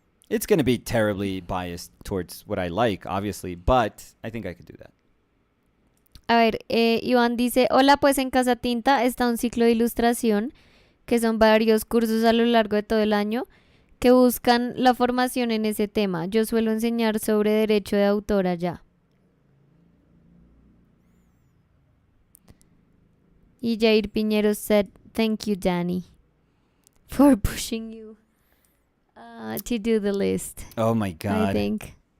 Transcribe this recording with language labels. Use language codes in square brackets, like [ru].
[en] It's going to be terribly biased towards what I like, obviously, but I think I could do that. [es] A ver, Iván dice, hola, pues en Casa Tinta está un ciclo de ilustración, que son varios cursos a lo largo de todo el año, que buscan la formación en ese tema. Yo suelo enseñar sobre derecho de autor allá. Y [en] Jair Piñero said, thank you, Danny, for pushing you to do the list. Oh my God. I think.